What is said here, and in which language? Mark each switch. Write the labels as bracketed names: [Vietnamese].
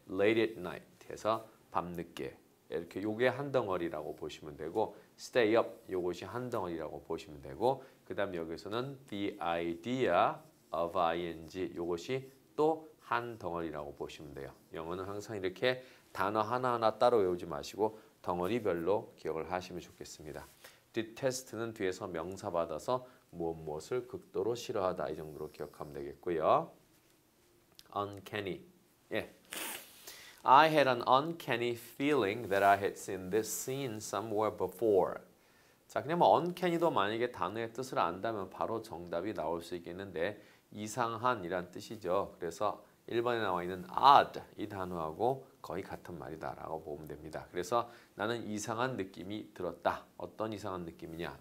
[English] late at night [Korean] 해서 밤늦게 이렇게 요게 한 덩어리라고 보시면 되고 [English] stay up [Korean] 요것이 한 덩어리라고 보시면 되고 그 다음에 여기서는 [English] the idea of ing [Korean] 요것이 또 한 덩어리라고 보시면 돼요. 영어는 항상 이렇게 단어 하나하나 따로 외우지 마시고 덩어리별로 기억을 하시면 좋겠습니다. detest는 뒤에서 명사 받아서 무엇을 극도로 싫어하다 이 정도로 기억하면 되겠고요. [English] uncanny I had an uncanny feeling that I had seen this scene somewhere before. [Korean] 자, 그냥 uncanny도 만약에 단어의 뜻을 안다면 바로 정답이 나올 수 있겠는데 이상한이란 뜻이죠. 그래서 1번에 나와 있는 odd 이 단어하고 거의 같은 말이다라고 보면 됩니다. 그래서 나는 이상한 느낌이 들었다. 어떤 이상한 느낌이냐?